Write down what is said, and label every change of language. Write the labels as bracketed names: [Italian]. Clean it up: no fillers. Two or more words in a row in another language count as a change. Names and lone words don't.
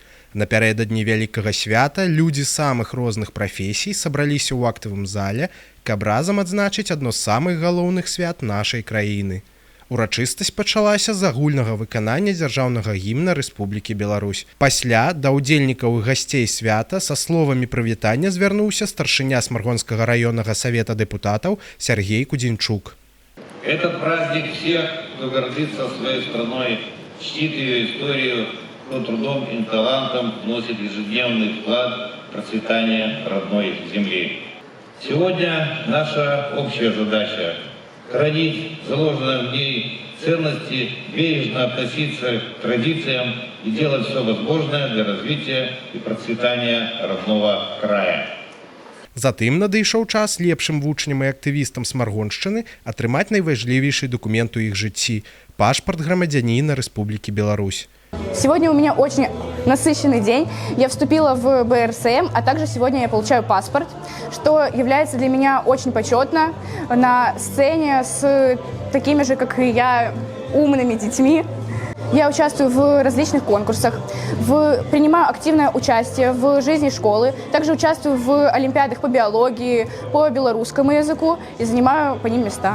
[Belarusian] Напярэдадні вялікага свята людзі самых розных прафесій сабраліся ў актавым зале, каб разам адзначыць адно з самых галоўных свят нашай краіны. Урачыстасць пачалася з агульнага выканання дзяржаўнага гімна Рэспублікі Беларусь. Пасля да ўдзельнікаў і гасцей свята са словамі прывітання звярнуўся старшыня Смаргонскага раённага савета дэпутатаў Сергей Кудзенчук. [Russian] Этот праздник всех, кто гордится своей страной, чтит ее историю, кто трудом и талантом вносит ежедневный вклад в процветание родной земли. Сегодня наша общая задача – хранить заложенные в ней ценности, бережно относиться к традициям и делать все возможное для развития и процветания родного края. [Belarusian] Затым надышоў час лепшым вучням і актывістам Смаргоншчыны атрымаць найважлівейшы документ у іх жыцці – пашпарт грамадзяніна Рэспублікі Беларусь. [Russian] Сегодня у меня очень насыщенный день. Я вступила в БРСМ, а также сегодня я получаю паспорт, что является для меня очень почетно на сцене с такими же, как и я, умными детьми. Я участвую в различных конкурсах, принимаю активное участие в жизни школы, также участвую в олимпиадах по биологии, по белорусскому языку и занимаю по ним места.